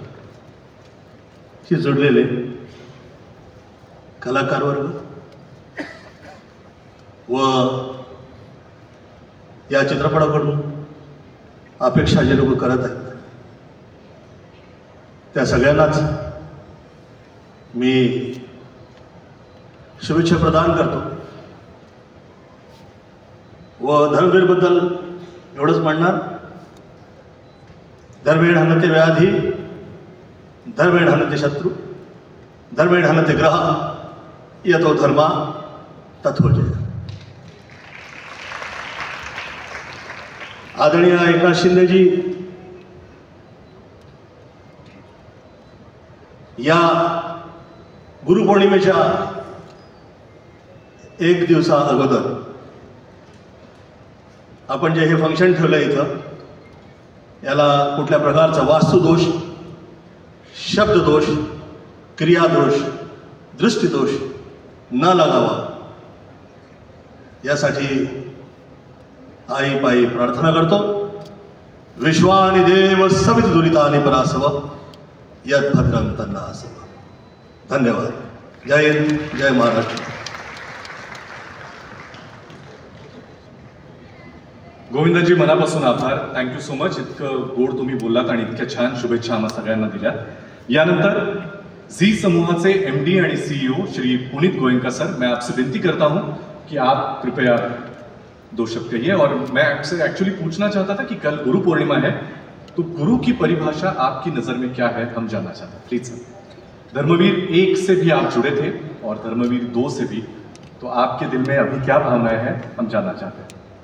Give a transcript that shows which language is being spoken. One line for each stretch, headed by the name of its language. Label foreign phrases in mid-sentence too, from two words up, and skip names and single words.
Marathi: शी जोडलेले कलाकार वर्ग व या चित्रपटाकडून अपेक्षा जे लोक करत आहेत त्या सगळ्यांनाच मी शुभेच्छा प्रदान करतो व धर्मवीरबद्दल एवढंच म्हणणार,
Sanskrit: धर्मेण हनते व्याधी, धर्मेण हनते शत्रू, धर्मेण हनते ग्रह, यतो धर्मा तथो जय.
Marathi: आदरणीय एकनाथ शिंदेजी या गुरुपौर्णिमेच्या एक दिवसा अगोदर आपण जे हे फंक्शन ठेवलं इथं, याला कुठल्या प्रकारचा वास्तुदोष, शब्ददोष, क्रियादोष, दृष्टिदोष न लागावा यासाठी आई पायी प्रार्थना करतो.
Sanskrit: विश्वानि देव सवित दुरितानि परासव यद भद्रं तन्नासव.
Marathi: धन्यवाद. जय हिंद, जय महाराष्ट्र. गोविंदजी, मनापासून आभार.
English: thank you so much.
Marathi: इतकं गोड तुम्ही बोललात आणि इतक्या छान शुभेच्छा आम्हा सगळ्यांना दिल्या. यानंतर झी समूहाचे MD आणि CEO श्री पुनीत गोयनका सर,
Hindi: मैं आपसे विनती करता हूं कि आप कृपया 2 शब्द कहिए. और मैं आपसे एक्चुअली पूछना चाहता था कि कल गुरु पूर्णिमा है, तो गुरु की परिभाषा आपकी नज़र में क्या है, हम जानना चाहते हैं.
English: please sir.
Hindi: धर्मवीर 1 से भी आप जुड़े थे और धर्मवीर 2 से भी, तो आपके दिल में अभी क्या भावनाएं हैं, हम जानना चाहते हैं.